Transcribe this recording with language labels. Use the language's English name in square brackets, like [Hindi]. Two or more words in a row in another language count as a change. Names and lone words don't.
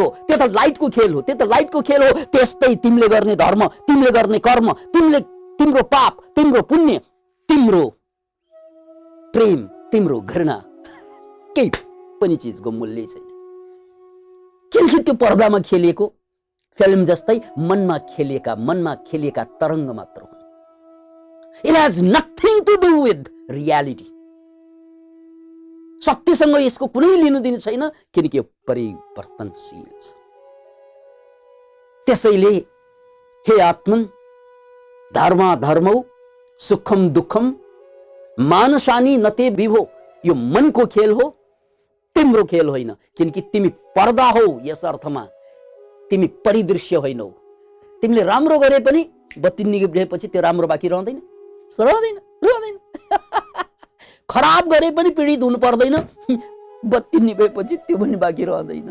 [Nepali] त्यो त लाइटको खेल हो, त्यो त लाइटको खेल हो। त्यस्तै तिमीले गर्ने धर्म, तिमीले गर्ने कर्म, तिम्रो पाप, तिम्रो पुण्य, तिम्रो प्रेम, तिम्रो घृणा, केही पनि चिजको मूल्य छैन। किनकि त्यो पर्दामा खेलिएको फिल्म जस्तै मनमा खेलिएका तरङ्ग मात्र हुन्। [English] It has nothing to do with reality. [Nepali] सत्यसँग यसको कुनै लिनुदिनु छैन, किनकि यो परिवर्तनशील छ। त्यसैले हे आत्मन, [Sanskrit] धर्माधर्मौ सुखम दुःखम मानसानी नते विभो, [Nepali] यो मनको खेल हो, तिम्रो खेल होइन। किनकि तिमी पर्दा हौ, यस अर्थमा तिमी परिदृश्य होइनौ। तिमीले राम्रो गरे पनि बत्ती निभेपछि त्यो राम्रो बाँकी रहँदैन, रहँदैन। खराब गरे पनि पीडित हुनु पर्दैन, बत्ती निभेपछि त्यो पनि बाँकी रहँदैन।